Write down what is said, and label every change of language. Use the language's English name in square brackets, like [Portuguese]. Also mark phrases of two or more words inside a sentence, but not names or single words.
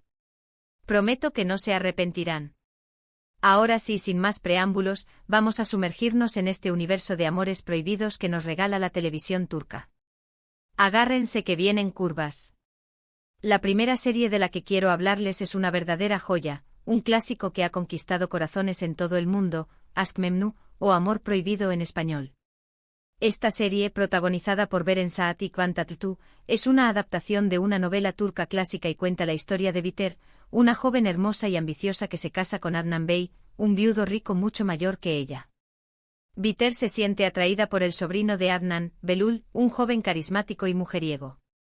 [Spanish] Prometo que no se arrepentirán. Ahora sí, sin más preámbulos, vamos a sumergirnos en este universo de amores prohibidos que nos regala la televisión turca. Agárrense que vienen curvas. La primera serie de la que quiero hablarles es una verdadera joya, un clásico que ha conquistado corazones en todo el mundo: Aşk Memnu, o Amor Prohibido en español. Esta serie, protagonizada por Beren Saat y Kıvanç Tatlıtuğ, es una adaptación de una novela turca clásica y cuenta la historia de Biter, una joven hermosa y ambiciosa que se casa con Adnan Bey, un viudo rico mucho mayor que ella. Biter se siente atraída por el sobrino de Adnan, Belul, un joven carismático y mujeriego.